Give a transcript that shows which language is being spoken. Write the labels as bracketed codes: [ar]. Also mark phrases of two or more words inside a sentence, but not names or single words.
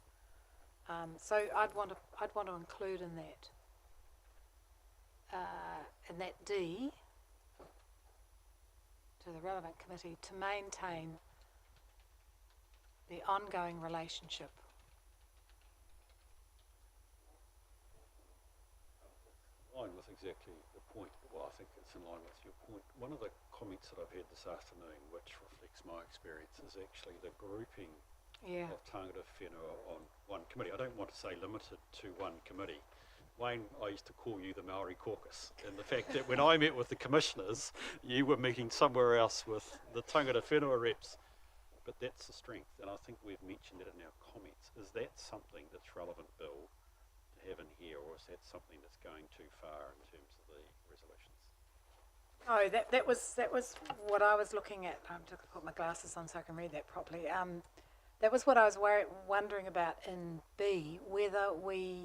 [en] So I'd want to include in that D, to the relevant committee, to maintain the ongoing relationship. In line with exactly the point. Well, I think it's in line with your point. One of the comments that I've had this afternoon, which reflects my experience, is actually the grouping of [mi] tangata whenua [en] on one committee. I don't want to say limited to one committee. Wayne, I used to call you the Maori caucus, and the fact that when I met with the commissioners, you were meeting somewhere else with the [mi] tangata whenua [en] reps. But that's the strength, and I think we've mentioned that in our comments. Is that something that's relevant, Bill, to have in here, or is that something that's going too far in terms of the resolutions? Oh, that was what I was looking at. I'm just going to put my glasses on so I can read that properly. That was what I was wondering about in B, whether we...